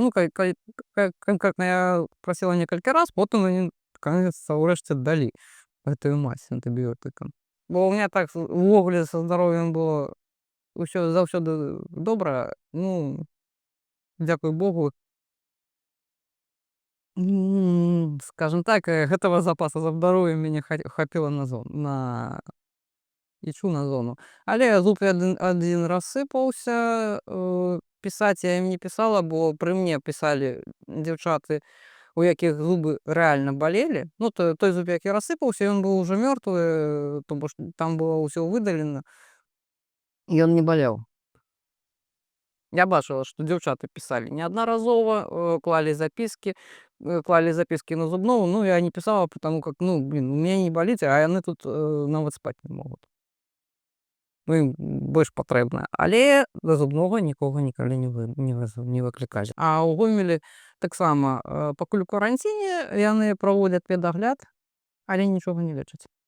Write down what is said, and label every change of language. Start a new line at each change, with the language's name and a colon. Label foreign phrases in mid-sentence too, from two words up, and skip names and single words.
Ukrainian: Ну, конкретно я просила кілька разів, потім вони, наконец-то, врешті дали цю мать з антибіотиком. Бо у мене так ввогуле зі здоров'ям було усё завсёды добре. Ну, дякую Богу.
Russian: Скажем так,
Belarusian: гэтага запасу за здоров'ям мені хапіла на на зону.
Ukrainian: Але зуб один розсипався. Писати я їм не писала, бо при мені писали дівчата, у яких зуби реально болели. Ну, той зуб, який розсипався, він був вже мертвий, тому що там було все видалено, і він не болів. Я бачила, що дівчата писали неодноразово, клали записки на зубного, ну, я не писала,
Russian: потому как, ну, блин, у меня не болит,
Ukrainian: а вони тут навіть спати не можуть. Ну, їм більш потрібно. Але до зубного нікого ніколи не викликали. А у Гомелі так само, покуль в карантині, вони проводять медогляд, але нічого не лечать.